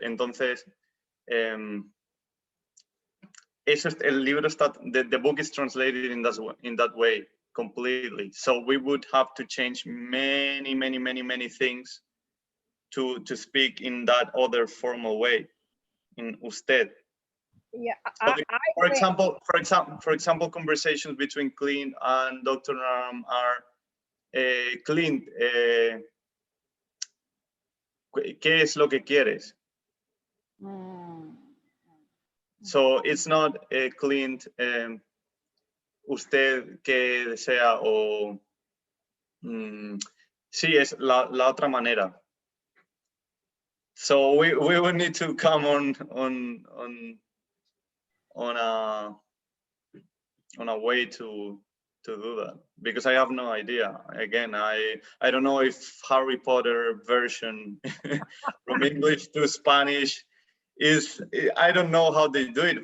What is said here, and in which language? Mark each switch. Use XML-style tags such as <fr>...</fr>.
<es>Entonces eso es, el libro está,</es> <en>the book is translated in that way completely. So we would have to change many things to speak in that other formal way, in usted. Yeah. So for example, conversations between Clint and Dr.</en> <es>Naram are Clint, ¿qué es lo que quieres?</es> <en>So it's not</en> <es>Clint, usted qué desea o sí, es la otra manera.</es> <en>So we will need to come on a way to do that, because I have no idea. Again, I don't know if Harry Potter version from English to Spanish is, I don't know how they do it.</en>